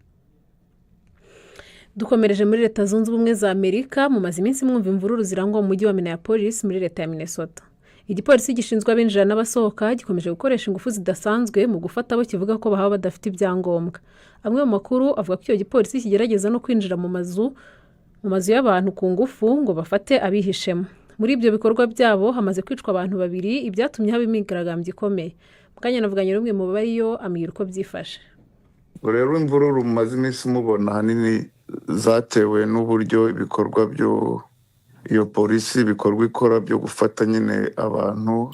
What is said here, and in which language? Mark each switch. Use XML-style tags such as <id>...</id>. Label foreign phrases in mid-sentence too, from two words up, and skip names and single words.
<rw>Dukomereje muri Leta Zunze Ubumwe za Amerika mu mazi iminsi mwumva imvururu zirangwa mu mujyi wa Minneapolis muri leta ya Minnesota. Igipolisi gishinzwe abinjira n'abasohoka gikomeje gukoresha ingufu zidasanzwe mu gufata abo kivuga ko bahaba badafite ibyangombwa. Amwe mu makuru avuga ko icyo gipolisi kigerageza no kwinjira mu mazu y'abantu ku ngufu ngo bafate abihishemo. Muri ibyo bikorwa byabo hamaze kwicwa abantu 2 ibyatumye haba imyigaragambyo ikomeye. Mukanya navuganye n'umwe mu bariyo amira uko byifashe. Rero imvururu mu mazi iminsi mubona hanini zatewe n'uburyo ibikorwa byo iyo polisi bikorwa ikora byo gufata nyine abantu.</rw>